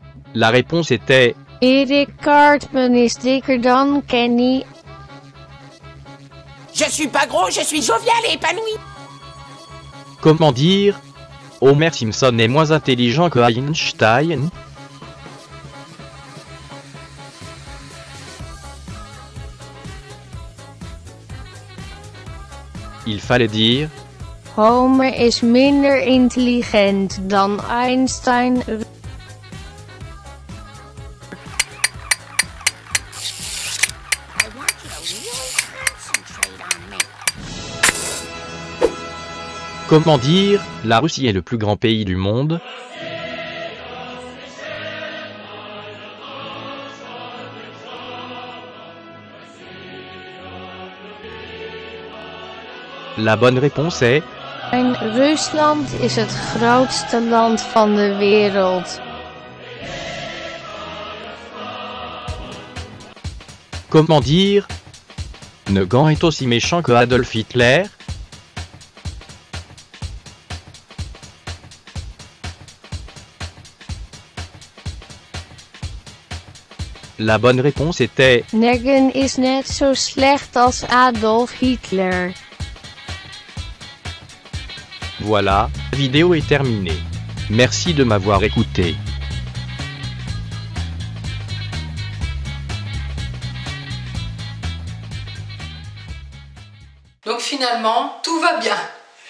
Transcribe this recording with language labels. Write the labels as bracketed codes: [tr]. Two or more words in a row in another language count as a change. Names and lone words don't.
[fr] La réponse était [nl] Erik Cartman is dikker dan Kenny. [fr] Je suis pas gros, je suis jovial et épanoui. comment dire Homer Simpson est moins intelligent que Einstein. Il fallait dire [nl] Homer is minder intelligent dan Einstein. [fr] comment dire la Russie est le plus grand pays du monde. La bonne réponse est [nl] Rusland is het grootste land van de wereld. [fr] comment dire Negan est aussi méchant que Adolf Hitler. La bonne réponse était [nl] Negan is net zo slecht als Adolf Hitler. [fr] voilà, la vidéo est terminée. Merci de m'avoir écouté. Donc finalement, tout va bien.